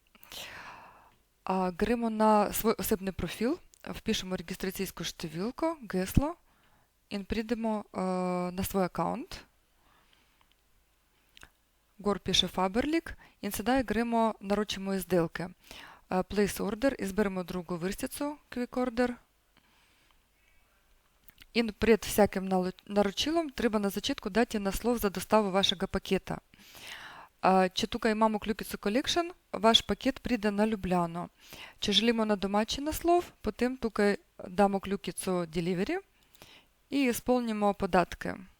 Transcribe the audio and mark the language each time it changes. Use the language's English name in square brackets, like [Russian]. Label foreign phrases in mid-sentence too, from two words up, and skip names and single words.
[Slovenian] Gremo na svoj osebni profil, впишемо registracijsko številko, geslo in pridemo na svoj аккаунт. Gor piše Faberlic in sedaj gremo, naročimo izdelke. [English] Place order, [Slovenian] izberemo drugo vrstico, [English] quick order. [Slovenian] In pred всяким naročilom treba na začetku dati naslov za dostavo vašega paketa. Če tukaj imamo kljukico Collection, vaš paket pride na Ljubljano. Če želimo na domači naslov, potem tukaj damo kljukico Delivery i izpolnimo podatke.